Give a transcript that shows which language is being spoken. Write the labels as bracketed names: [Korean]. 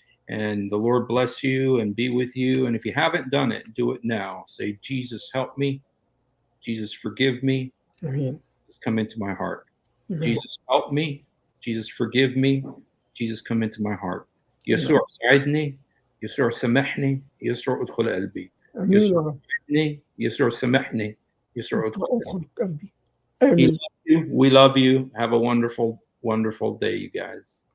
[English] And the Lord bless you and be with you. And if you haven't done it, do it now. Say, Jesus, help me. Jesus, forgive me. Amen. Jesus, come into my heart. Amen. Jesus, help me. Jesus, forgive me. Jesus, come into my heart. [Arabic] يسوع ساعدني، يسوع سامحني، يسوع ادخل قلبي. يسوع ساعدني، يسوع سامحني، يسوع ادخل قلبي. [English] We love you. Have a wonderful day, you guys.